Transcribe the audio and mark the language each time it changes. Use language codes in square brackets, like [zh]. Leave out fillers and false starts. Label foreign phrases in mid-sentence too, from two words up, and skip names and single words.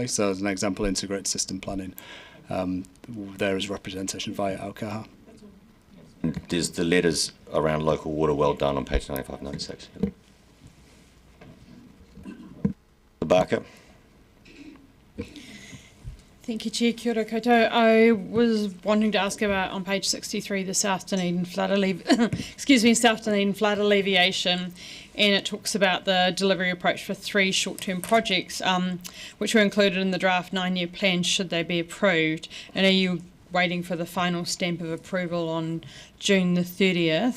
[en] So as an example, integrated system planning, there is representation via Aokaha. There's the letters around local water well done on page 95, 96. Barker. Thank you, Chair. [mi] Kia ora koutou. [en] I was wanting to ask about on page 63 the South Dunedin flood South Dunedin flood alleviation, and it talks about the delivery approach for 3 short-term projects, which were included in the draft 9-year plan should they be approved. And are you waiting for the final stamp of approval on June the 30th?